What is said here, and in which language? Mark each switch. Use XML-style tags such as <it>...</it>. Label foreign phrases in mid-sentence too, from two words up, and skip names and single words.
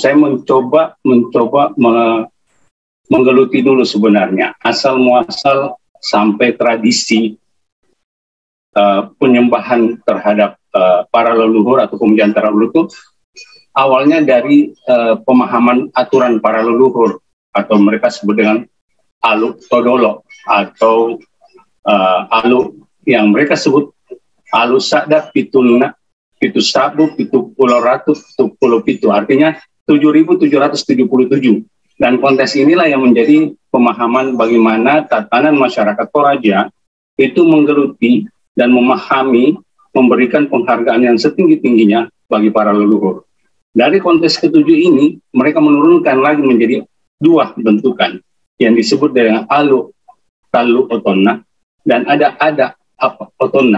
<id>Saya mencoba menggeluti dulu sebenarnya asal muasal sampai tradisi penyembahan terhadap para leluhur atau pemujaan para leluhur itu awalnya dari pemahaman aturan para leluhur atau mereka sebut dengan</id> <sda>alu todolo</sda> <id>atau alu yang mereka sebut</id> <sda>alu sadap pitulna pitu sabu pitu pulau ratu pitu pulau pitu,</sda> <id>artinya 7.777. Dan konteks inilah yang menjadi pemahaman bagaimana tatanan masyarakat Toraja itu menggeluti dan memahami, memberikan penghargaan yang setinggi-tingginya bagi para leluhur. Dari konteks ketujuh ini, mereka menurunkan lagi menjadi dua bentukan yang disebut dengan</id> <sda>alu talu otonna</sda> <id>dan ada otonna.</id>